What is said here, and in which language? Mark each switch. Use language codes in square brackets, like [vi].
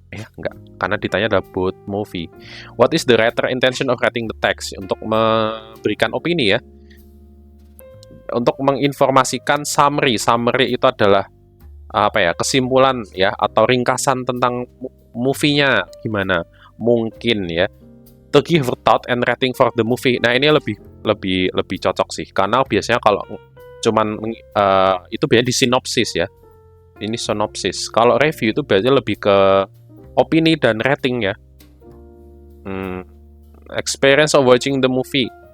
[id] Enggak, karena ditanya adalah both movie. [en] What is the writer intention of writing the text? [id] Untuk memberikan opini ya. Untuk menginformasikan summary. Summary itu adalah apa ya? Kesimpulan ya atau ringkasan tentang movie-nya gimana? Mungkin ya. [en] To give thought and rating for the movie. [id] Nah, ini lebih cocok sih. Karena biasanya kalau cuman itu biasanya di sinopsis ya. Ini sinopsis. Kalau review itu biasanya lebih ke opini dan rating ya. [en] Experience of watching the movie.